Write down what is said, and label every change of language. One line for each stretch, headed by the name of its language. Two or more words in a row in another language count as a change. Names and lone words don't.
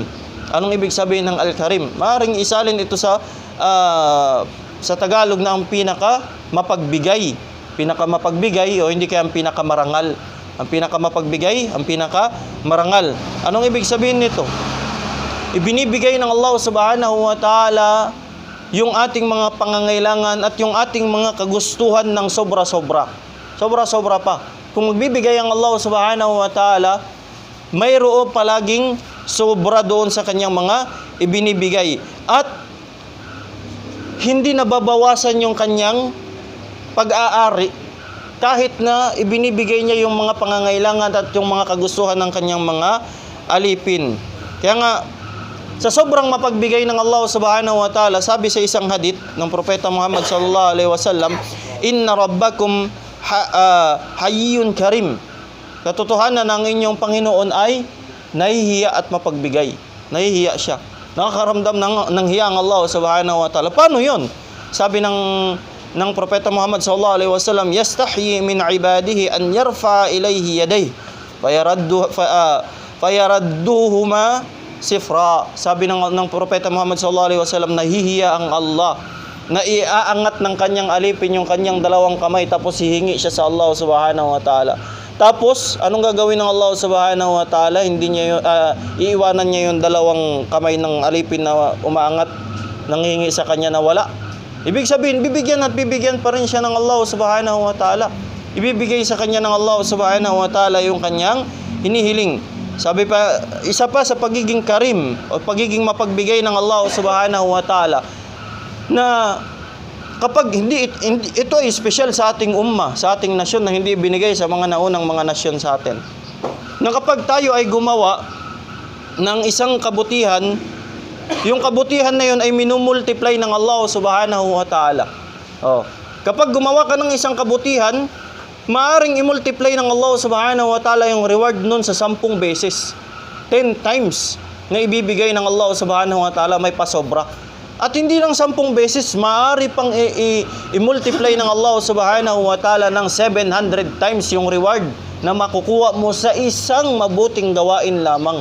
Filipino: Anong ibig sabihin ng Al-Karim? Maaaring isalin ito sa Tagalog na ang pinaka mapagbigay o hindi kaya ang pinakamarangal. Ang pinakamapagbigay, ang pinakamarangal. Anong ibig sabihin nito? Ibinibigay ng Allah
Arabic: سبحانه وتعالى
Filipino: yung ating mga pangangailangan at yung ating mga kagustuhan ng sobra-sobra. Sobra-sobra pa. Kung magbibigay ang Allah
Arabic: سبحانه وتعالى,
Filipino: mayroon palaging sobra doon sa kanyang mga ibinibigay. At hindi nababawasan yung kanyang pag-aari kahit na ibinibigay niya yung mga pangangailangan at yung mga kagustuhan ng kanyang mga alipin. Kaya nga, sa sobrang mapagbigay ng Allah
Arabic: سبحانه وتعالى,
Filipino: sabi sa isang hadith ng Propeta Muhammad
Arabic: صلى الله عليه وسلم إن ربكم حيي كريم.
Filipino: Katotohanan ng inyong Panginoon ay nahihiya at mapagbigay. Nahihiya siya. Nakakaramdam ng hiya ang Allah
Arabic: سبحانه وتعالى.
Filipino: Paano yun? Sabi ng Propeta Muhammad
Arabic: صلى الله عليه وسلم يستحيي من عباده أن يرفع إليه يديه فيردهما صفرا.
Filipino: Sabi ng Propeta Muhammad
Arabic: صلى الله عليه وسلم,
Filipino: nahihiya ang Allah na iaangat ng kanyang alipin yung kanyang dalawang kamay tapos hihingi siya sa Allah
Arabic: سبحانه وتعالى.
Filipino: Tapos anong gagawin ng Allah
Arabic: سبحانه وتعالى?
Filipino: Hindi niya iiwanan niya yung dalawang kamay ng alipin na umaangat nanghihingi sa kanya na wala. Ibig sabihin, bibigyan at bibigyan pa rin siya ng Allah
Arabic: سبحانه وتعالى.
Filipino: Ibibigay sa kanya ng Allah
Arabic: سبحانه وتعالى
Filipino: yung kanyang hinihiling. Sabi pa, isa pa sa pagiging karim o pagiging mapagbigay ng Allah
Arabic: سبحانه وتعالى,
Filipino: na kapag ito ay special sa ating umma, sa ating nasyon na hindi binigay sa mga naunang mga nasyon sa atin. Na kapag tayo ay gumawa ng isang kabutihan, yung kabutihan na yun ay minumultiply ng Allah
Arabic: سبحانه وتعالى.
Filipino: Kapag gumawa ka ng isang kabutihan, maaring i-multiply ng Allah
Arabic: سبحانه وتعالى
Filipino: yung reward nun sa 10 beses. 10 times na ibibigay ng Allah
Arabic: سبحانه وتعالى,
Filipino: may pasobra. At hindi lang 10 beses, maaari pang i-multiply ng Allah
Arabic: سبحانه وتعالى
Filipino: ng 700 times yung reward na makukuha mo sa isang mabuting gawain lamang.